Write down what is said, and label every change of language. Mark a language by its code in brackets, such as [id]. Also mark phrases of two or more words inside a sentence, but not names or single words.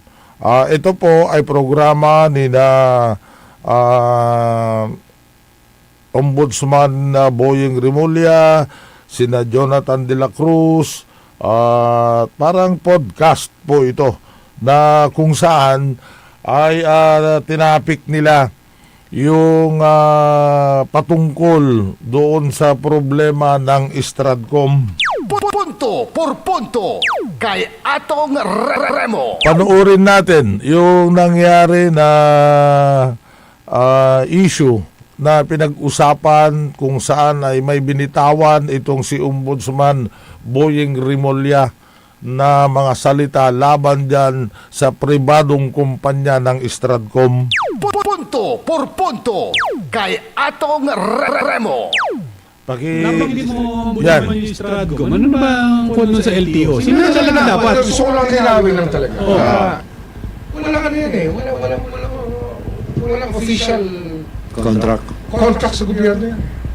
[tl] Ito po ay programa ni na Ombudsman Boying Remulla, sina Jonathan de la Cruz, parang podcast po ito na kung saan ay tinapik nila yung patungkol doon sa problema ng Stratcom. Punto por punto kay Atong Remo. Panoorin natin yung nangyari na issue na pinag-usapan kung saan ay may binitawan itong si Ombudsman Boying Remulla na mga salita laban dyan sa pribadong kumpanya ng Stratcom. Punto por punto kay Atong Remo. Nabanggit mo Yan. naman yung Stratcom. Ano ba ang kung sa LTO? Sino na talaga dapat? Gusto ko lang linawin lang talaga. Oo. Walang ano yan eh. Walang official contract sa gobyerno yan.